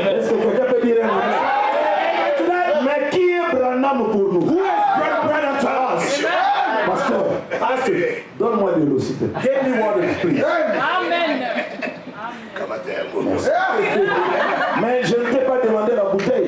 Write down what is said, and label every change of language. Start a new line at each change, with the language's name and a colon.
French: Est-ce que quelqu'un peut dire un amen? Mais qui est Branham pour nous?
English: Who is Brother Branham to us?
French: Pasteur, donne-moi de l'eau, s'il te plaît.
English: Give me water, please. Come on there.
French: Mais je ne t'ai pas demandé la bouteille.